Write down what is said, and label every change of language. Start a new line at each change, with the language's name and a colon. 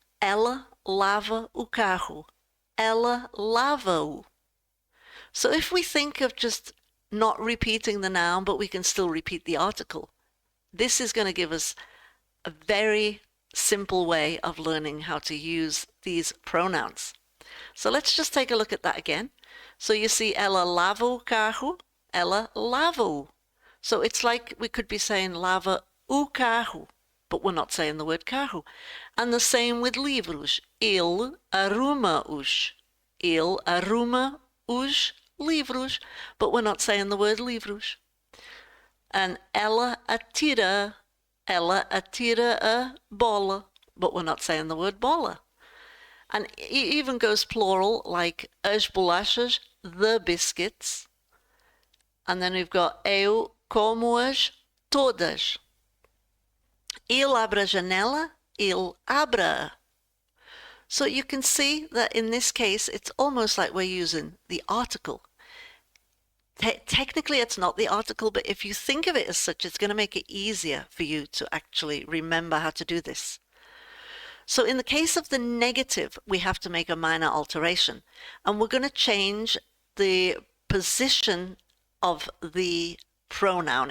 Portuguese: Ela lava o carro. Ela lava-o.
English: So if we think of just not repeating the noun, but we can still repeat the article, this is going to give us a very simple way of learning how to use these pronouns. So let's just take a look at that again. So you see
Portuguese: ela lava o carro, ela lava-o.
English: So it's like we could be saying
Portuguese: lava o carro,
English: but we're not saying the word carro. And the same with livros.
Portuguese: Ele arruma-os. Ele arruma os livros,
English: but we're not saying the word livros. And
Portuguese: ela atira a bola,
English: but we're not saying the word bola. And it even goes plural, like
Portuguese: as bolachas,
English: the biscuits. And then we've got
Portuguese: eu como-as todas. Ele abre a janela, ele abra.
English: So you can see that in this case, it's almost like we're using the article. Technically, it's not the article, but if you think of it as such, it's going to make it easier for you to actually remember how to do this. So in the case of the negative, we have to make a minor alteration, and we're going to change the position of the pronoun.